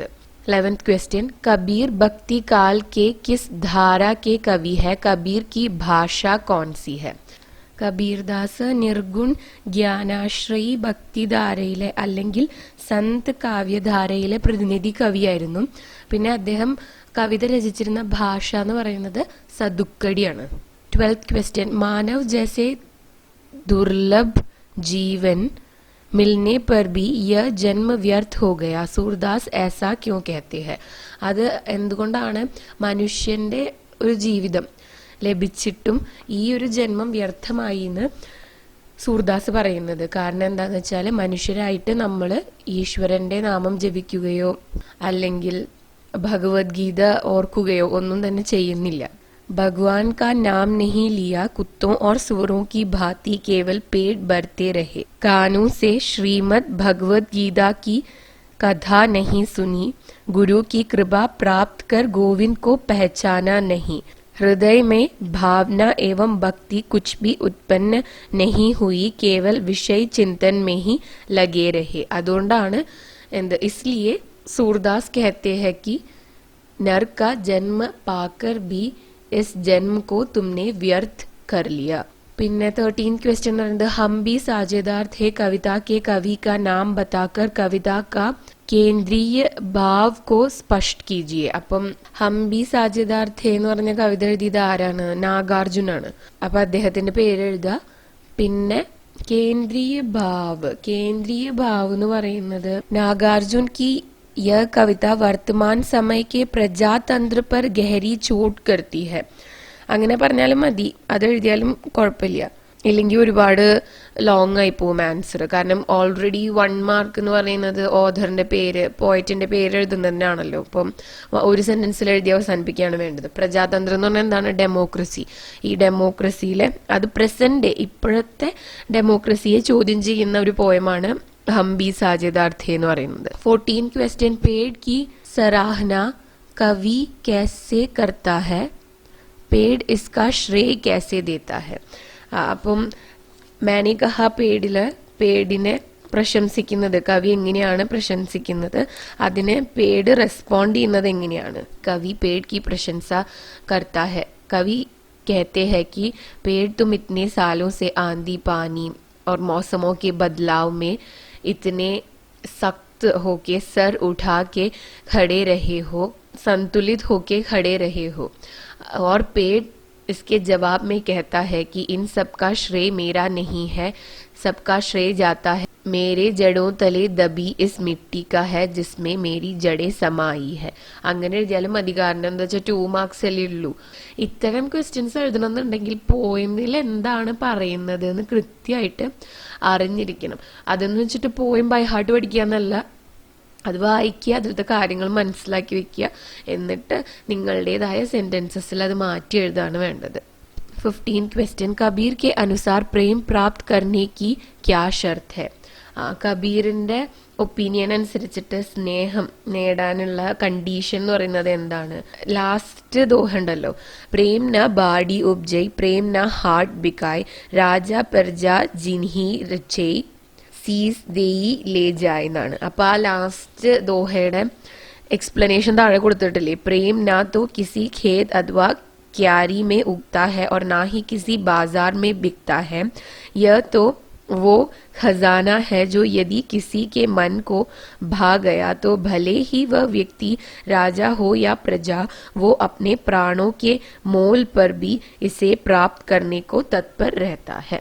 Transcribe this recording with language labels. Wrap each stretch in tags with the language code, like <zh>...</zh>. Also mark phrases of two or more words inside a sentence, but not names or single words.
<hi>11th क्वेश्चन, कबीर भक्ति काल के किस धारा के कवि है? कबीर की भाषा कौन सी है?</hi> <ml>കബീർദാസ് നിർഗുൺ ജ്ഞാനാശ്രയി ഭക്തിധാരയിലെ അല്ലെങ്കിൽ സന്ത് കാവ്യധാരയിലെ പ്രതിനിധി കവിയായിരുന്നു. പിന്നെ അദ്ദേഹം കവിത രചിച്ചിരുന്ന ഭാഷ എന്ന് പറയുന്നത് സദുക്കടിയാണ്.</ml> <hi>12th क्वेश्चन, मानव जैसे दुर्लभ जीवन मिलने पर भी यह जन्म व्यर्थ हो गया, सूरदास ऐसा क्यों कहते हैं?</hi> <ml>അത് എന്തുകൊണ്ടാണ് മനുഷ്യന്റെ ഒരു ജീവിതം ലഭിച്ചിട്ടും ഈ ഒരു ജന്മം വ്യർത്ഥമായി എന്ന് സൂർദാസ് പറയുന്നത്? കാരണം എന്താന്ന് വെച്ചാൽ മനുഷ്യരായിട്ട് നമ്മൾ ഈശ്വരന്റെ നാമം ജപിക്കുകയോ അല്ലെങ്കിൽ ഭഗവത്ഗീത ഓർക്കുകയോ ഒന്നും തന്നെ ചെയ്യുന്നില്ല.</ml> <hi>भगवान का नाम नहीं लिया, कुत्तों और सुअरों की भांति केवल पेट भरते रहे, कानों से श्रीमद् भगवद गीता की कथा नहीं सुनी, गुरु की कृपा प्राप्त कर गोविंद को पहचाना नहीं, हृदय में भावना एवं भक्ति कुछ भी उत्पन्न नहीं हुई, केवल विषय चिंतन में ही लगे रहे. അതുകൊണ്ടാണ് इसलिए सूरदास कहते हैं कि नर का जन्म पाकर भी इस जन्म को तुमने व्यर्थ कर लिया. പിന്നെ 13th क्वेश्चन പറയുന്നത് हम भी साझेदार थे कविता के कवि का नाम बताकर कविता का केंद्रीय भाव को स्पष्ट कीजिए.</hi> <ml>അപ്പം ഹംബി സാജേദാർ ഥേ എന്ന് പറഞ്ഞ കവിത എഴുതിയത് ആരാണ്? നാഗാർജുനാണ്. അപ്പൊ അദ്ദേഹത്തിന്റെ പേര് എഴുതുക. പിന്നെ കേന്ദ്രീയ ഭാവ് എന്ന് പറയുന്നത് നാഗാർജുൻ</ml> <hi>की यह कविता वर्तमान समय के प्रजातंत्र पर गहरी चोट करती है.</hi> <ml>അങ്ങനെ പറഞ്ഞാലും മതി, അത് എഴുതിയാലും കുഴപ്പമില്ല. ഇല്ലെങ്കിൽ ഒരുപാട് ലോങ് ആയി പോകും ആൻസർ. കാരണം ഓൾറെഡി 1 മാർക്ക് എന്ന് പറയുന്നത് ഓഥറിന്റെ പേര്, പോയറ്റിന്റെ പേര് എഴുതുന്നതിനാണല്ലോ. അപ്പം ഒരു സെന്റൻസിൽ എഴുതി അവസാനിപ്പിക്കുകയാണ് വേണ്ടത്. പ്രജാതന്ത്രം എന്ന് പറഞ്ഞാൽ എന്താണ്? ഡെമോക്രസി. ഈ ഡെമോക്രസിയിലെ അത് പ്രസന്റ് ഇപ്പോഴത്തെ ഡെമോക്രസിയെ ചോദ്യം ചെയ്യുന്ന ഒരു പോയമാണ് ഹംബി സാജേദാർ थे എന്ന് പറയുന്നത്.</ml> <hi>14th क्वेश्चन पेड़ की सराहना कवि कैसे करता है, पेड़ इसका श्रेय कैसे देता है.</hi> <ml>അപ്പം</ml> <hi>मैंने कहा</hi> <ml>പേടിനെ പ്രശംസിക്കുന്നത് കവി എങ്ങനെയാണ് പ്രശംസിക്കുന്നത്, അതിനെ പേട് റെസ്പോണ്ട് ചെയ്യുന്നത് എങ്ങനെയാണ്?</ml> <hi>കവി पेड़ की प्रशंसा करता है. कवि कहते हैं कि पेड़ तुम इतने सालों से आंधी पानी और मौसमों के बदलाव में इतने सख्त होके सर उठा के खड़े रहे हो, संतुलित होके खड़े रहे हो. और पेड़ इसके जवाब में कहता है कि इन सब का श्रेय मेरा नहीं है, सबका श्रेय जाता है मेरे जड़ों तले दबी इस मिट्टी का है जिसमें मेरी जड़े समाई है.</hi> <ml>അങ്ങനെ എഴുതിയാലും മതി. കാരണം എന്താ വെച്ചാൽ 2 മാർക്സ് അല്ലേ ഉള്ളൂ. ഇത്തരം ക്വസ്റ്റ്യൻസ് എഴുതണമെന്നുണ്ടെങ്കിൽ പോയമിൽ എന്താണ് പറയുന്നത് എന്ന് കൃത്യമായിട്ട് അറിഞ്ഞിരിക്കണം. അതെന്ന് വെച്ചിട്ട്</ml> <en>poem by heart</en> <ml>പഠിക്കുക എന്നല്ല, അത് വായിക്കുക, അതിലത്തെ കാര്യങ്ങൾ മനസ്സിലാക്കി വെക്കുക, എന്നിട്ട് നിങ്ങളുടേതായ സെന്റൻസസിൽ അത് മാറ്റി എഴുതാണ് വേണ്ടത്.</ml> <hi>15th क्वेश्चन कबीर के अनुसार प्रेम प्राप्त करने की क्या शर्त है.</hi> <ml>കബീറിന്റെ ഒപ്പീനിയൻ അനുസരിച്ചിട്ട് സ്നേഹം നേടാനുള്ള കണ്ടീഷൻ എന്ന് പറയുന്നത് എന്താണ്? ലാസ്റ്റ് ദോഹ ഉണ്ടല്ലോ,</ml> <hi>प्रेम न बाड़ी उपजै प्रेम न हाट बिकाय राजा परजा जेहि रुचै सीस देइ ले जाय</hi> <ml>എന്നാണ്. അപ്പൊ ആ ലാസ്റ്റ് ദോഹയുടെ എക്സ്പ്ലനേഷൻ താഴെ കൊടുത്തിട്ടില്ലേ?</ml> <hi>പ്രേം ना तो किसी खेत अथवा क्यारी में उगता है और ना ही किसी बाजार में बिकता है, यह तो वो खजाना है जो यदि किसी के मन को भा गया तो भले ही वह व्यक्ति राजा हो या प्रजा, वो अपने प्राणों के मोल पर भी इसे प्राप्त करने को तत्पर रहता है.</hi>